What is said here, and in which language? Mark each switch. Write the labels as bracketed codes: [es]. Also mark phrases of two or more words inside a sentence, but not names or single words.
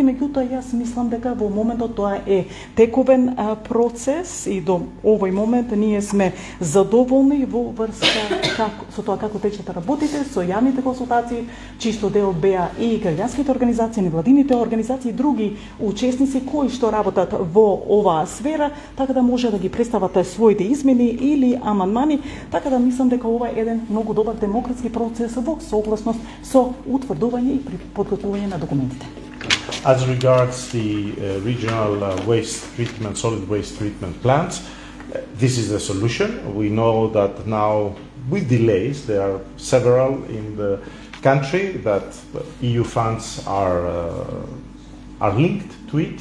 [mk] меѓутоа јас мислам дека во моментот тоа е тековен процес и до овој момент ние сме задоволни во врска со тоа како течат работите, со јавните консултации, чисто дел беа и граѓанските организации, невладините организации и други учесници кои што работат во оваа сфера, така да може да ги представат своите измени или амандмани, така да мислам дека ова е еден многу добар демократски процес во согласност со утврдување и подготвување на документите. [en] As regards the regional waste treatment, solid waste treatment plants, this is the solution. We know that now with delays, there are several in the country that EU funds are linked to it.